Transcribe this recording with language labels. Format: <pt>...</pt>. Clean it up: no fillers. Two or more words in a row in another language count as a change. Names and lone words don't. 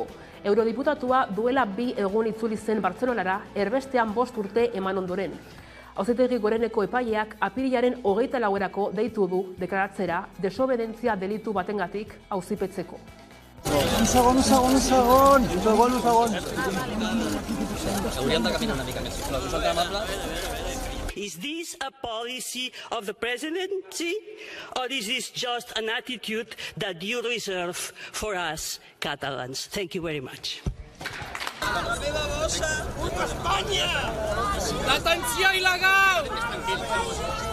<eu>Eurodiputatua duela 2 egun itzuli zen Bartzelonara, erbestean 5 urte eman ondoren. Auzitegi Goreneko epaileak apirilaren 24erako deitu du deklaratzera desobedentzia delitu batengatik auzipetzeko.</eu> <ca>Un segon. Hauríem de caminar una mica més, sisplau. Us tan amable?</ca> <en>Is this a policy of the presidency, or is this just an attitude that you reserve for us Catalans? Thank you very much.</en> <ca>La meva bossa! Puta Espanya! Detenció il·legal!</ca>